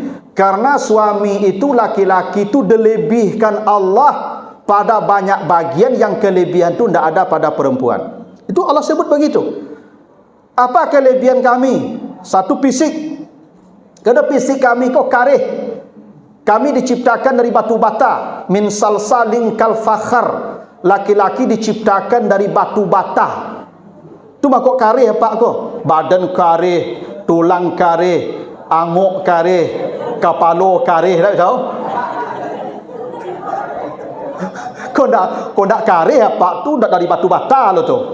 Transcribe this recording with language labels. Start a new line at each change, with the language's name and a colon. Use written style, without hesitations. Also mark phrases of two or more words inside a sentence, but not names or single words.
Indonesian: Karena suami itu, laki-laki itu dilebihkan Allah pada banyak bagian yang kelebihan itu tidak ada pada perempuan. Itu Allah sebut begitu. Apa kelebihan kami? Satu, fisik.
Minangkabau: Kedua, fisik kami kok karih.
Indonesian: Kami diciptakan dari batu bata,
Arabic: min salsalin kal fakhar.
Indonesian: Laki-laki diciptakan dari batu bata.
Minangkabau: Tu makok karih apa kok? Badan karih, tulang karih, anguk karih, kepala karih, tak tahu? Kau nak karih apa tu dak dari batu bata lo tu.